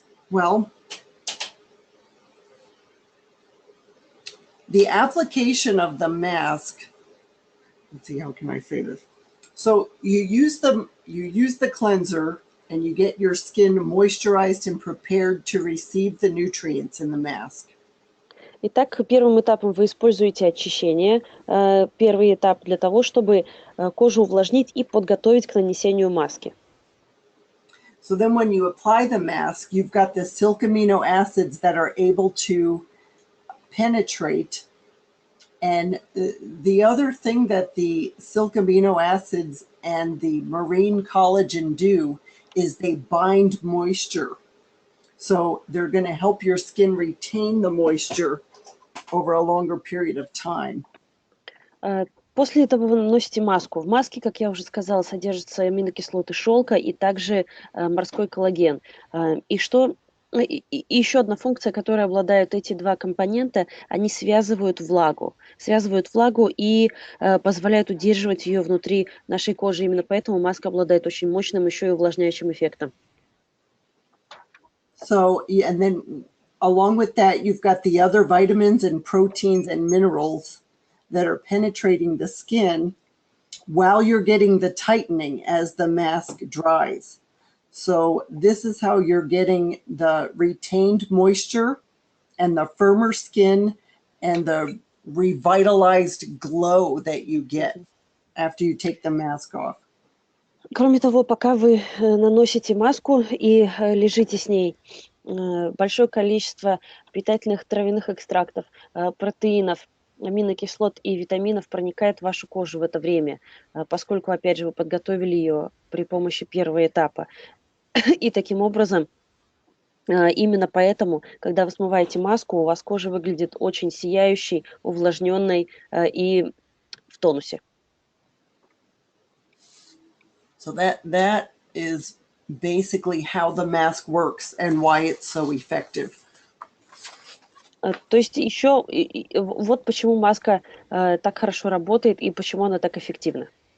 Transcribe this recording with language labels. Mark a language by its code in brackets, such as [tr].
[en] Well, the application of the mask, let's see, how can I say this? So you use the cleanser and you get your skin moisturized and prepared to receive the nutrients in the mask. [ru] Итак, первым этапом вы используете очищение. Первый этап для того, чтобы кожу увлажнить и подготовить к нанесению маски. [en] So then when you apply the mask, you've got the silk amino acids that are able to penetrate. And the other thing that the silk amino acids and the marine collagen do is they bind moisture. So they're going to help your skin retain the moisture over a longer period of time. [ru] После этого вы наносите маску. В маске, как я уже сказала, содержатся аминокислоты шелка и также морской коллаген. И еще одна функция, которой обладают эти два компонента, они связывают влагу и позволяют удерживать ее внутри нашей кожи. Именно поэтому маска обладает очень мощным еще и увлажняющим эффектом. [en] So, and then along with that, you've got the other vitamins and proteins and minerals that are penetrating the skin while you're getting the tightening as the mask dries. So this is how you're getting the retained moisture and the firmer skin and the revitalized glow that you get after you take the mask off. [ru] Кроме того, пока вы наносите маску и лежите с ней, большое количество питательных травяных экстрактов, протеинов, аминокислот и витаминов проникает в вашу кожу в это время, поскольку, опять же, вы подготовили ее при помощи первого этапа. И таким образом, именно поэтому, когда вы смываете маску, у вас кожа выглядит очень сияющей, увлажненной и в тонусе. [en] So that is basically how the mask works and why it's so effective. [ru] То есть еще вот почему маска так хорошо работает и почему она так эффективна.